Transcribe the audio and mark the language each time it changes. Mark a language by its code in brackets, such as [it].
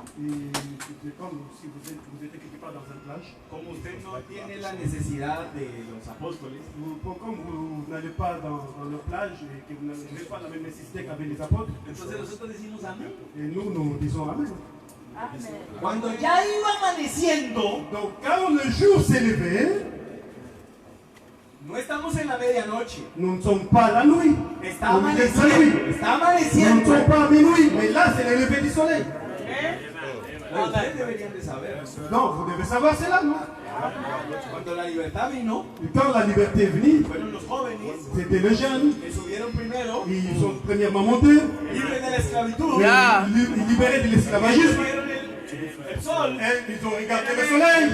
[fr] Et c'est comme si vous êtes quelque part dans une plage. [es] como usted no tiene la necesidad de los apóstoles, [fr] Comme vous n'allez pas dans la plage et que vous n'avez pas la même nécessité qu'avec les apôtres, [es] entonces nosotros decimos amén. [fr] et nous disons Amen. Amen. [es] Cuando ya iba amaneciendo, [fr] Donc quand le jour s'est levé, [es] no estamos en la medianoche, [fr] nous ne sommes pas à la nuit. [es] está [fr] Au milieu de la nuit. [es] amaneciendo, está [fr] Nous ne [es] amaneciendo. [fr] sommes pas à minuit, mais là c'est le lever du soleil. [es] Ustedes deberían de saber. [fr] Non, vous devez savoir cela, non? [es] Cuando la libertad vino, [fr] Et quand la liberté est venue, [es] fueron los jóvenes [fr] c'était les jeunes. [es] que subieron primero, [fr] Ils sont premièrement montés, [es] libres de la esclavitud, [fr] libérés de l'esclavagisme. [es] vieron el sol, [fr] Et ils ont regardé le soleil.